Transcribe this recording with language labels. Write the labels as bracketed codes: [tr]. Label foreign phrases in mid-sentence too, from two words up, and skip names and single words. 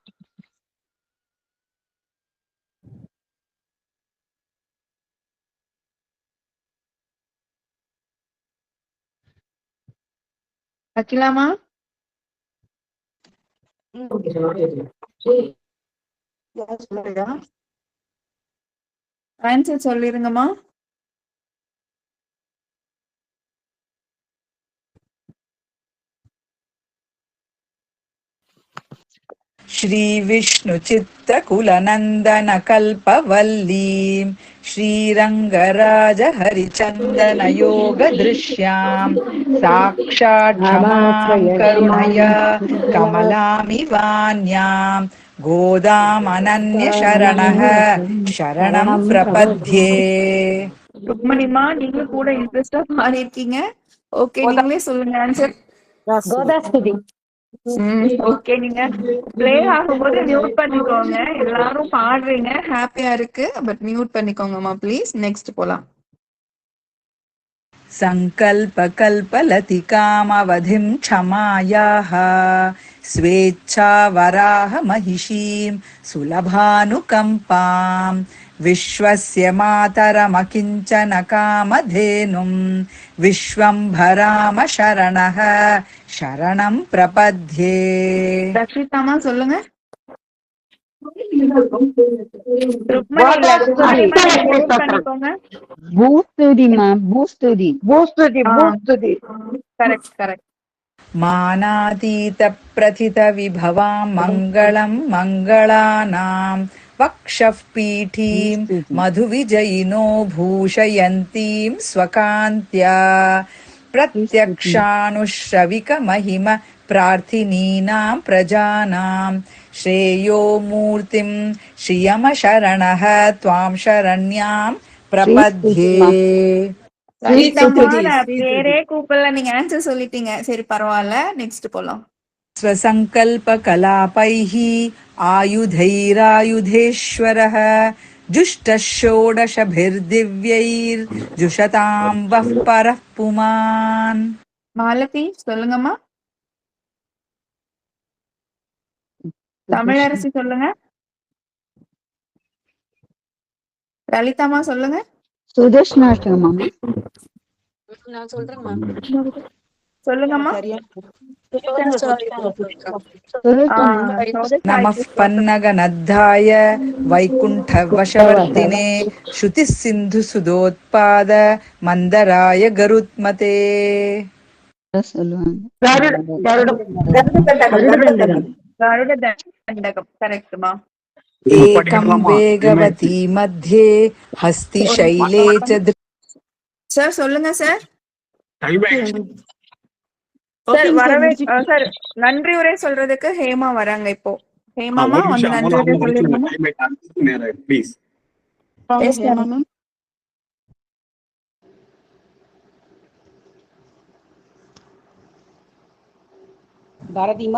[ta] அகிலாமா. ஆன்சர் சொல்லிருங்கம்மா. [sa] श्री विष्णु चित्तकुल नंदन कल्पवल्लीं श्रीरंगराज हरिचंदन योग दृश्यां साक्षात् क्षमां करुणया कमलामिवान्यां गोदाम् अनन्य शरणः शरणं प्रपद्ये. [ta] ருக்மணிமா, நீங்க கூட இன்ட்ரெஸ்டா மாறி இருக்கீங்க. ஓகே, நீங்களே சொல்லுங்க ஆன்சர். கோதாஸ்துதி. ஓகே, நீங்க பிளே ஆகும்போது மியூட் பண்ணிக்கோங்க. எல்லாரும் பாடுறீங்க, ஹாப்பியா இருக்கு, [en] but mute [ta] பண்ணிக்கோங்கம்மா ப்ளீஸ். நெக்ஸ்ட் போலாம். [sa] संकल्प कल्पलतिकामवधिं क्षमायाः स्वेच्छा वराह महिषीं सुलभानुकम्पां विश्वस्य मातरमकिञ्चन कामधेनुं विश्वम्भराम शरणः शरणं प्रपद्ये. [ta] ரக்ஷிதாமா சொல்லுங்க. [sa] मानातीत प्रथित विभवां मङ्गलं मङ्गलानां वक्षः पीठीं मधुविजयिनो भूषयन्तीं स्वकान्त्या प्रत्यक्षानुश्रविक महिम प्रार्थिनीनां प्रजानां श्रेयो मूर्तिं श्रियमशरणः त्वां शरण्यां प्रपद्ये. [ta] லலிதம்மா நான் பேரே கூப்பிடல, நீங்க ஆன்சர் சொல்லிட்டீங்க. சரி பரவாயில்ல, நெக்ஸ்ட் போலாம். [sa] स्वसङ्कल्पकलापैः आयुधैरायुधेश्वरः जुष्टः षोडशभिर्दिव्यैर्जुषतां वः परः पुमान्. [ta] மாலதி சொல்லுங்கம்மா. தமிழரசி சொல்லுங்க. லலிதாமா சொல்லுங்க. சுதர்ஷனாஷ்டமம். நான் சொல்றேன் மேம். சொல்லுங்கம்மா. [sa] नमः पन्नगनद्धाय वैकुण्ठवशवर्तिने श्रुतिः सिन्धुसुधोत्पाद मन्दराय गरुत्मते. एकं वेगवती मध्ये हस्तिशैले च. [ta] சார் சொல்லுங்க சார். Okay, வரவே சார் நன்றி உரை சொல்றதுக்கு ஹேமா வராங்க இப்போ. ஹேமாமா வந்து நன்றி உரை சொல்லிருக்கோமா? ப்ளீஸ். [en] yes ma'am. [ta] பாரதிமா